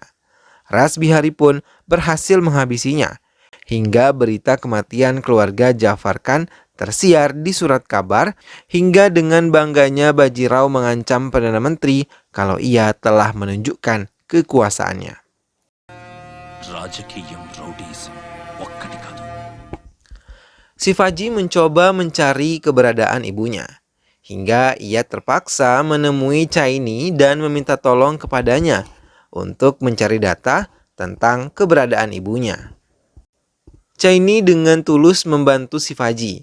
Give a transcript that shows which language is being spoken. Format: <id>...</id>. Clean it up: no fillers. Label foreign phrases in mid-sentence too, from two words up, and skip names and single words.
<id>Ras Bihari pun berhasil menghabisinya, hingga berita kematian keluarga Jafar Khan tersiar di surat kabar, hingga dengan bangganya Bajirao mengancam Perdana Menteri kalau ia telah menunjukkan kekuasaannya.</id> <te>రాజకీయం రౌడీజం ఒక్కటి కాదు.</te> <id>Shivaji mencoba mencari keberadaan ibunya, hingga ia terpaksa menemui Chaini dan meminta tolong kepadanya untuk mencari data tentang keberadaan ibunya. Chaini dengan tulus membantu Shivaji.</id>